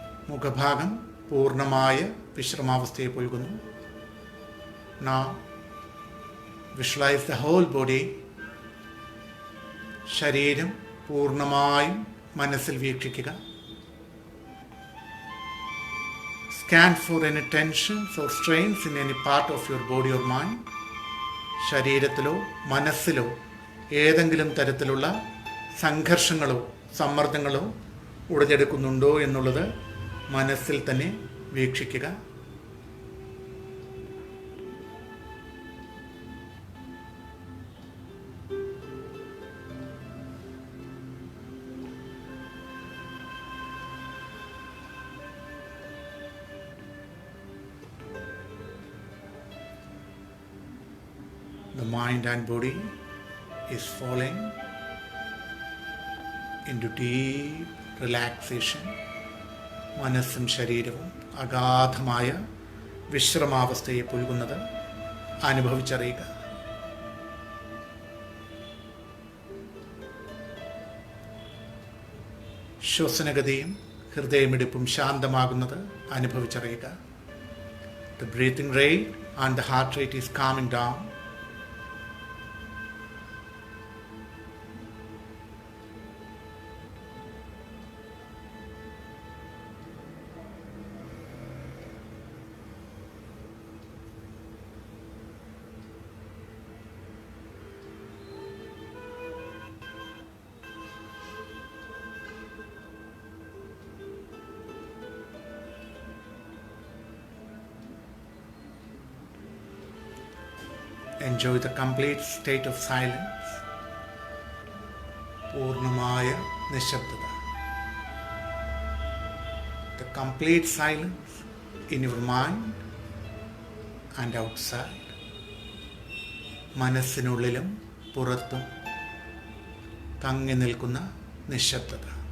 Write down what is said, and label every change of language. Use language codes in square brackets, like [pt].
[ml] മുഖഭാഗം പൂർണ്ണമായ വിശ്രമാവസ്ഥയെ പുൽകുന്നു. [en] Now visualize the whole body. [ml] ശരീരം പൂർണ്ണമായും മനസ്സിൽ വീക്ഷിക്കുക. [en] Scan for any tensions or strains in any part of your body or mind. [ml] ശരീരത്തിലോ മനസ്സിലോ ഏതെങ്കിലും തരത്തിലുള്ള സംഘർഷങ്ങളോ സമ്മർദ്ദങ്ങളോ ഉടലെടുക്കുന്നുണ്ടോ എന്നുള്ളത് മനസ്സിൽ തന്നെ വീക്ഷിക്കുക. [en] The mind and body is falling into deep relaxation. [ml] മനസ്സും ശരീരവും അഗാധമായ വിശ്രമാവസ്ഥയെ പുൽകുന്നത് അനുഭവിച്ചറിയുക. ശ്വസനഗതിയും ഹൃദയമിടിപ്പും ശാന്തമാകുന്നത് അനുഭവിച്ചറിയുക. [en] The breathing rate and the heart rate is calming down. Enjoy the complete state of silence. [ml] പൂർണ്ണമായ നിശബ്ദത. [en] The complete silence in your mind and outside. [ml] മനസ്സിനുള്ളിലും പുറത്തും തങ്ങി നിൽക്കുന്ന നിശബ്ദത.